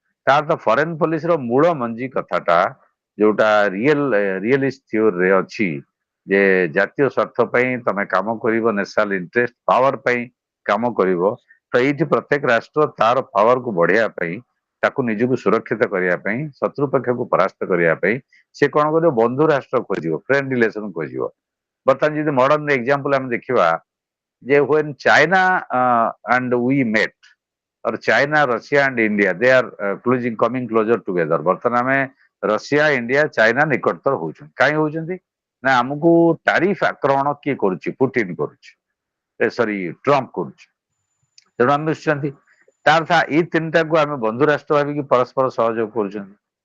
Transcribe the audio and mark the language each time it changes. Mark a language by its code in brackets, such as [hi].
[or] ତାର ତ ଫରେନ୍ ପଲିସିର ମୂଳ ମଞ୍ଜି କଥାଟା ଯୋଉଟା ରିଏଲିଷ୍ଟ ଥିଓରିରେ ଅଛି, ଯେ ଜାତୀୟ ସ୍ୱାର୍ଥ ପାଇଁ ତମେ କାମ କରିବ, ନ୍ୟାସନାଲ ଇଣ୍ଟରେଷ୍ଟ ପାୱାର ପାଇଁ କାମ କରିବ। ତ ଏଇଠି ପ୍ରତ୍ୟେକ ରାଷ୍ଟ୍ର ତାର ପାୱାରକୁ ବଢେଇବା ପାଇଁ, ତାକୁ ନିଜକୁ ସୁରକ୍ଷିତ କରିବା ପାଇଁ, ଶତ୍ରୁ ପକ୍ଷକୁ ପରାସ୍ତ କରିବା ପାଇଁ ସେ କଣ କରିବ, ବନ୍ଧୁ ରାଷ୍ଟ୍ର ଖୋଜିବ, ଫ୍ରେଣ୍ଡ ରିଲେସନ ଖୋଜିବ। ବର୍ତ୍ତମାନ ଯଦି ମଡର୍ଣ୍ଣ ଏକ୍ସାମ୍ପଲ ଆମେ ଦେଖିବା, ଯେ [en] when China and we met, or China, Russia and India, they are coming closer together। [or] ବର୍ତ୍ତମାନ ଆମେ ରଷିଆ, ଇଣ୍ଡିଆ, ଚାଇନା ନିକଟତର ହଉଛନ୍ତି। କାହିଁ ହଉଛନ୍ତି ନା ଆମକୁ ଟାରିଫ ଆକ୍ରମଣ କିଏ କରୁଛି, ପୁଟିନ କରୁଛି, ସରି ଟ୍ରମ୍ପ କରୁଛି, ତେଣୁ ଆମେ ମିଶୁଛନ୍ତି। ତା ଅର୍ଥ ଏଇ ତିନିଟାକୁ ଆମେ ବନ୍ଧୁ ରାଷ୍ଟ୍ର ଭାବିକି ପରସ୍ପର ସହଯୋଗ କରୁଛନ୍ତି।